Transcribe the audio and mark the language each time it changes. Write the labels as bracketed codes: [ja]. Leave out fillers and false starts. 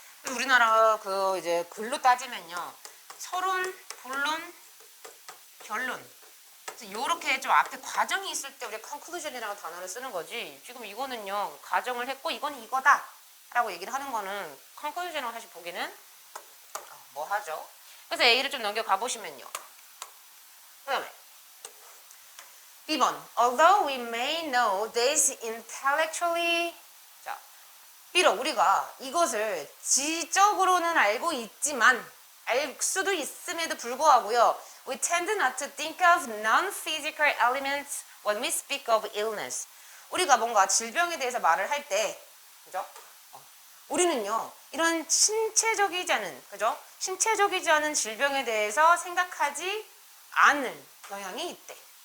[ko] 우리나라 그 이제 글로 따지면요 서론, 본론, 결론 요렇게 좀 앞에 과정이 있을 때 우리가 conclusion이라는 단어를 쓰는 거지 지금 이거는요 가정을 했고 이건 이거다 라고 얘기를 하는 거는 conclusion으로 사실 보기는 뭐 하죠. 그래서 A를 좀 넘겨가 보시면요 그 다음에 B번 [en] Although we may know this intellectually [ko] 자 비록 우리가 이것을 지적으로는 알고 있지만 알 수도 있음에도 불구하고요 [en] we tend not to think of non-physical elements when we speak of illness. [ko] 우리가 뭔가 질병에 대해서 말을 할 때, 그죠? 우리는요, 이런 신체적이지 않은, 그죠? 신체적이지 않은 질병에 대해서 생각하지 않을 경향이 있대.